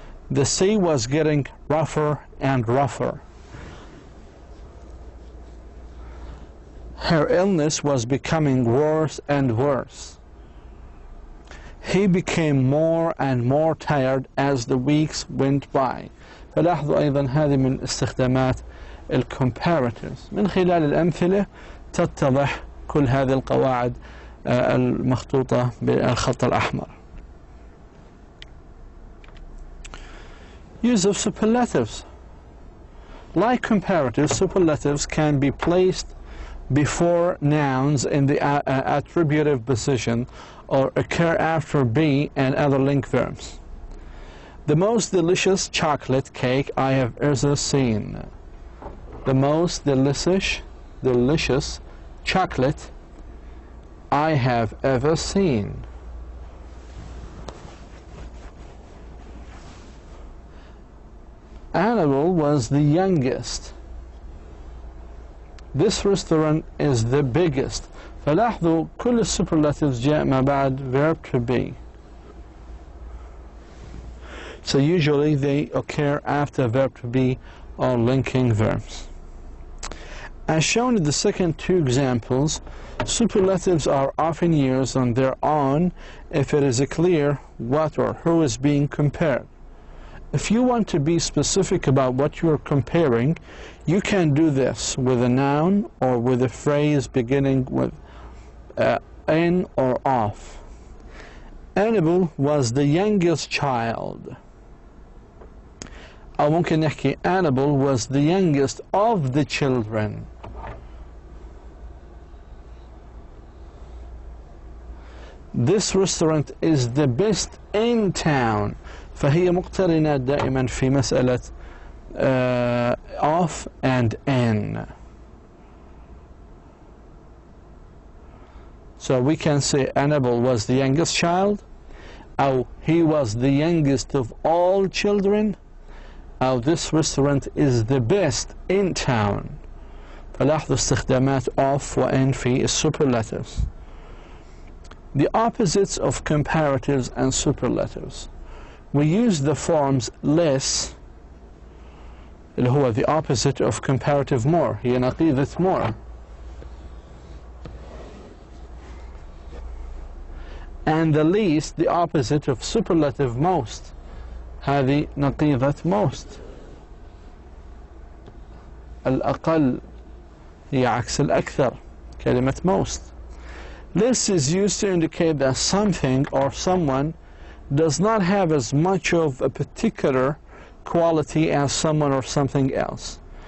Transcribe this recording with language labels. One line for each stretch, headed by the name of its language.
English: The sea was getting rougher and rougher. Her illness was becoming worse and worse. He became more and more tired as the weeks went by.
Arabic: فلاحظوا أيضا هذه من استخدامات الcomparatives. من خلال الأمثلة تتضح كل هذه القواعد المخطوطة بالخط الأحمر.
English: Use of superlatives. Like comparatives, superlatives can be placed before nouns in the attributive position or occur after be and other link verbs. The most delicious chocolate cake I have ever seen. The most delicious chocolate I have ever seen. Annabelle was the youngest. This restaurant is the biggest.
Arabic: فلاحظوا كل السوبرلاتيفز جاء ما بعد verb to be.
English: So usually they occur after verb to be or linking verbs. As shown in the second two examples, superlatives are often used on their own if it is clear what or who is being compared. If you want to be specific about what you are comparing, you can do this with a noun or with a phrase beginning with in or of. Annabelle was the youngest child. أو ممكن نحكي Annabelle was the youngest of the children. This restaurant is the best in town.
Arabic: فهي مقترنة دائما في مسألة of and in.
English: So we can say Annabelle was the youngest child, أو he was the youngest of all children, أو this restaurant is the best in town.
Arabic: فلاحظوا استخدامات of وin في الsuperlatives.
English: The opposites of comparatives and superlatives. We use the forms less, اللي هو the opposite of comparative more, هي نقيضة more, and the least, the opposite of superlative most, هذه نقيضة most.
Arabic: الأقل هي عكس الأكثر، كلمة most.
English: This is used to indicate that something or someone does not have as much of a particular quality as someone or something else.